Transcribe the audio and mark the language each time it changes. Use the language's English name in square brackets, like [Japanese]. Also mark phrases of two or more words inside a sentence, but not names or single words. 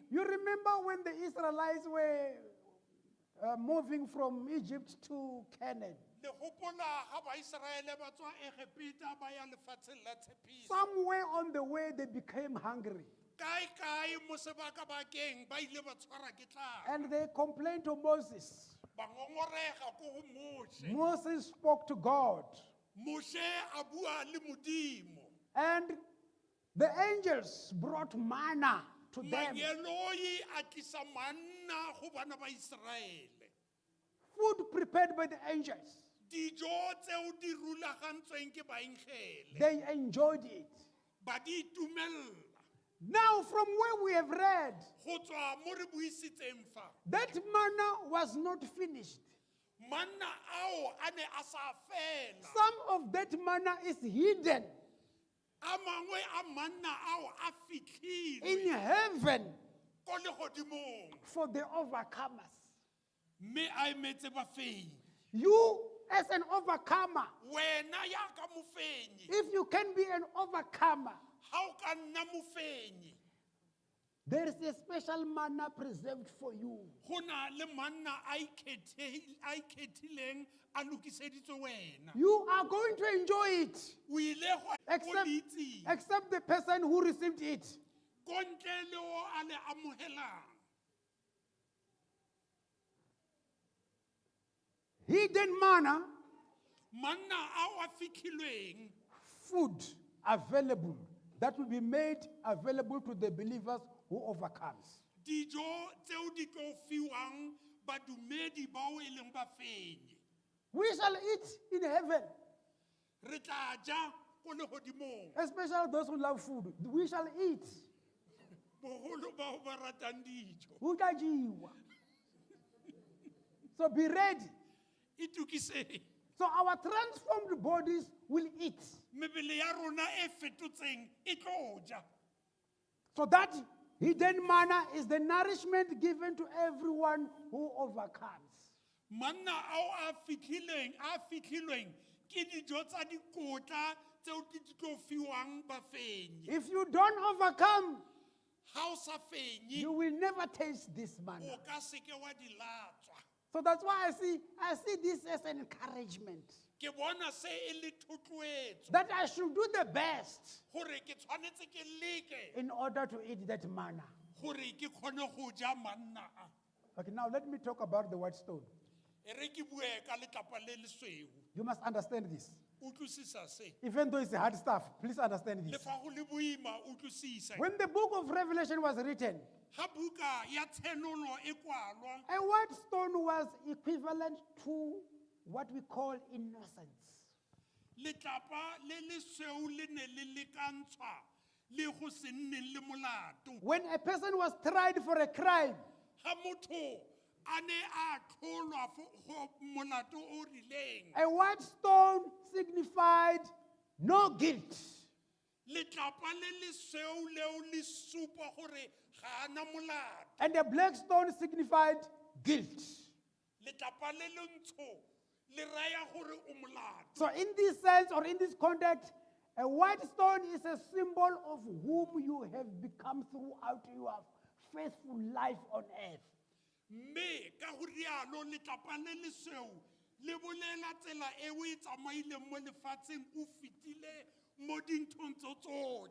[English] You remember when the Israelites were moving from Egypt to Canaan? [Tswana] Le gopola ga baIseraele ba tswa Egepeta ba ya lefatsheng la tshepiso. [English] Somewhere on the way, they became hungry. [Tswana] Kae mo sebakabakeng ba ile ba tshwara ke tlala. [English] And they complained to Moses. [Tswana] ba ngongorega ko go Moshe. [English] Moses spoke to God, [Tswana] Moshe a bua le Modimo. [English] and the angels brought manna to them. [Tswana] Manyeloi a tlisa manna go bana ba Israele. [English] Food prepared by the angels. [Tswana] Dijo tseo di rulagantsweng ke baengele. [English] They enjoyed it. [Tswana] Ba di itumella. [English] Now, from where we have read, [Tswana] Go tswa mo re buisitseng fa. [English] that manna was not finished. [Tswana] Manna ao a ne a sa fela. [English] Some of that manna is hidden [Tswana] A mangwe a manna ao a fitlhile [English] in heaven [Tswana] ko legodimong. [English] for the overcomers. [Tswana] Mme a emetse bafenyi. [English] You, as an overcomer, [Tswana] Wena yaka mofenyi. [English] if you can be an overcomer, [Tswana] Ha o ka nna mofenyi. [English] there is a special manna preserved for you. [Tswana] Go na le manna a ikgethileng a lokiseditswe wena. [English] You are going to enjoy it, [Tswana] O ile go itseng. [English] except the person who received it. [Tswana] Ko ntle le o a le amogelang. [English] Hidden manna, [Tswana] Manna ao a fitlhilweng. [English] food available that will be made available to the believers who overcomes. [Tswana] Dijo tseo di tlo fiwang badumedi bao e leng bafenyi. [English] We shall eat in heaven, [Tswana] Re tla ja ko legodimong. [English] especially those who love food. We shall eat. [Tswana] Bogolo bao ba ratang dijo. Ho tla jewa. [English] So be ready. [Tswana] Itukiseng. [English] So our transformed bodies will eat. [Tswana] Mebele ya rona e fetotseng e tlo ja. [English] So that hidden manna is the nourishment given to everyone who overcomes. [Tswana] Manna ao a fitlhilweng ke dijo tsa dikotla tseo di tlo fiwang bafenyi. [English] If you don't overcome, [Tswana] Ha o sa fenyi, [English] you will never taste this manna. [Tswana] o ka seke wa di latswa. [English] So that's why I see this as an encouragement [Tswana] Ke bona se e le thotloetso [English] that I should do the best [Tswana] gore ke tshwanetse ke leke [English] in order to eat that manna. [Tswana] gore ke kgone go ja manna a. [English] Okay, now let me talk about the white stone. [Tswana] E re ke bue ka letlapa le lesweu. [English] You must understand this. [Tswana] Utlwisisa se. [English] Even though it's hard stuff, please understand [Tswana] Le [English] this. [Tswana] fa go le boima utlwisisa. [English] When the book of Revelation was written, [Tswana] Ha buka ya tshenolo e kwalwa, [English] a white stone was equivalent to what we call innocence. [Tswana] letlapa le lesweu le ne le lekantshwa le go se nneng le molato. [English] When a person was tried for a crime, [Tswana] Ha motho a ne a tlholwa go molato o rileng. [English] a white stone signified no guilt. [Tswana] Letlapa le lesweu leo le supa gore ga ana molato. [English] And a black stone signified guilt. [Tswana] Letlapa le lentsho le raya gore o molato. [English] So in this sense or in this context, a white stone is a symbol of whom you have become throughout your faithful life on earth. [Tswana] Mme ka go rialo letlapa le lesweu le bolela tsela e o e tsamaileng mo lefatsheng o fitile mo dinthong tso tsotlhe.